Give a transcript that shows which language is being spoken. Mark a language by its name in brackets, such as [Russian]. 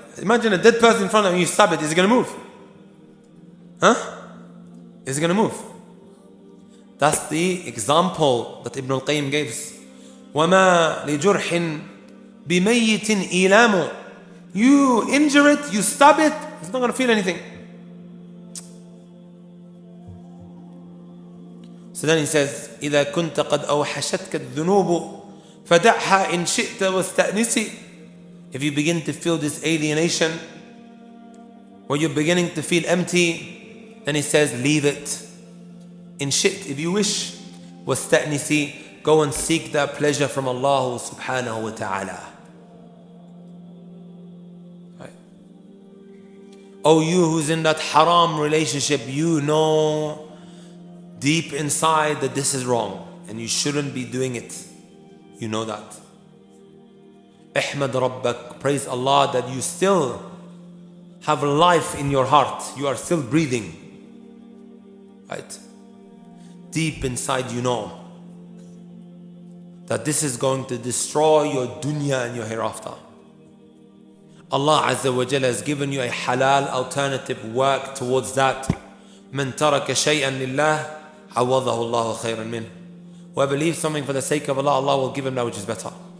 [English] Imagine a dead person in front of you, you stab it, is it going to move? Huh? Is it going to move? That's the example that Ibn al-Qayyim gives. [Arabic] وَمَا لِجُرْحٍ بِمَيِّتٍ إِيلَامُ. [English] You injure it, you stab it, it's not going to feel anything. So then he says, [Arabic] إِذَا كُنْتَ قَدْ أَوْحَشَتْكَ الذُّنُوبُ فَدَعْهَا إِنْ شِئْتَ وَاسْتَأْنِسِ. [English] If you begin to feel this alienation, or you're beginning to feel empty, then he says, leave it. In shit, if you wish, [Arabic] وَاسْتَأْنِسِ. [English] Go and seek that pleasure from Allah subhanahu wa ta'ala. Right. Oh, you who's in that haram relationship, you know deep inside that this is wrong and you shouldn't be doing it. You know that. Ahmad Rabbak, praise Allah that you still have life in your heart. You are still breathing. Right? Deep inside you know that this is going to destroy your dunya and your hereafter. Allah Azza wa Jalla has given you a halal alternative. Work towards that. [Arabic] من ترك شيئا لله عوضه الله خيرا منه. [English] Whoever leaves something for the sake of Allah, Allah will give him that which is better.